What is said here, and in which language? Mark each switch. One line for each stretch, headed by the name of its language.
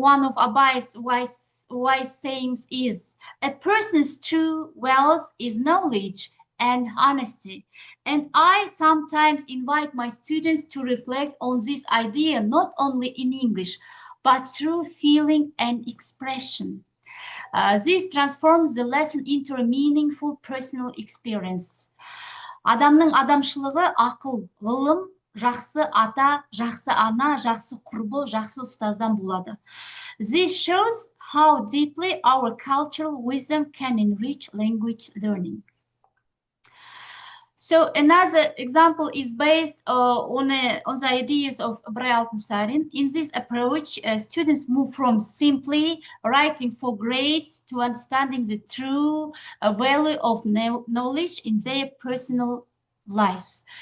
English: One of Abay's wise sayings is, "A person's true wealth is knowledge and honesty." And I sometimes invite my students to reflect on this idea not only in English, but through feeling and expression. This transforms the lesson into a meaningful personal experience.
Kazakh: Адамның адамшылығы ақыл, ғылым, жақсы ата, жақсы ана, жақсы құрбы, жақсы ұстаздан болады.
English: This shows how deeply our cultural wisdom can enrich language learning. So another example is based on the ideas of Ibray Altynsarin. In this approach, students move from simply writing for grades to understanding the true value of knowledge in their personal lives.